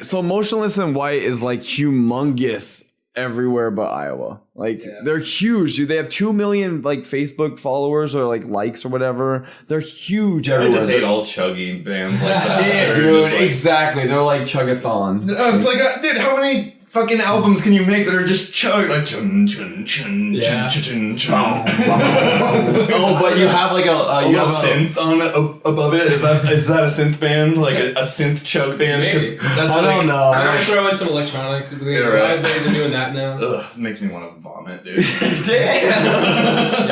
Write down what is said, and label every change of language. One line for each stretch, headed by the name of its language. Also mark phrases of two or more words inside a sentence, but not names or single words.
English: So Motionless and White is humongous everywhere but Iowa. They're huge, dude. They have 2 million Facebook followers or likes or whatever. They're huge everywhere. I just hate all chugging bands like that. Yeah, dude, exactly. They're like chug-a-thon. It's dude, how many fucking albums can you make that are just chug chun chun chun chun chun chun? Oh, but you have a little synth on above it. Is that a synth band? A synth chug band? Maybe. That's I don't know. I'm throw in some electronic. Yeah, right. Bands are doing that now. Ugh, it makes me want to vomit, dude. Damn.